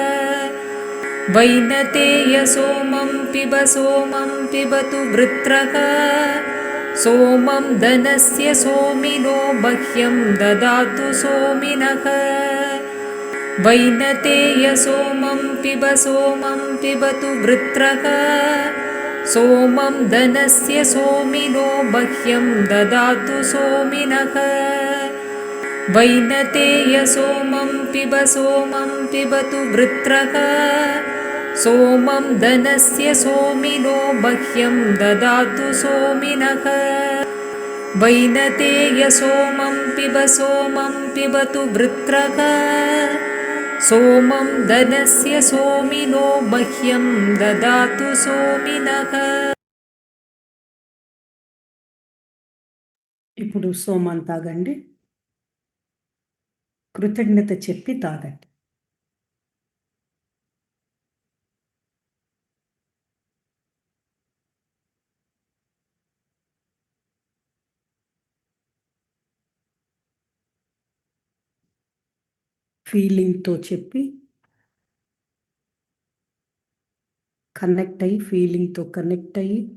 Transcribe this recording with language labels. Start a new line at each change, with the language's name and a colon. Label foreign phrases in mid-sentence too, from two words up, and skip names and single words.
Sanskrit: వైనతేయ సోమం పిబతు వృత్రక సోమం ధనస్య సోమినో మహ్యం దదాతు సోమినః. వైనతేయ సోమం పిబతు వృత్రక సోమం ధనస్య సోమినో మహ్యం దదాతు సోమినః. वैनतेय सोमं पिबतु वृत्रः सोमं धनस्य सोमिनो मह्यं ददातु सोमिनः वैनतेय सोमं पिबतु वृत्रः सोमं धनस्य सोमिनो मह्यं ददातु सोमिनः.
Telugu: ఇప్పుడు సోమాన్ తాగండి. కృతజ్ఞత చెప్పి తాగండి. ఫీలింగ్తో చెప్పి కనెక్ట్ అయ్యి ఫీలింగ్తో కనెక్ట్ అయ్యి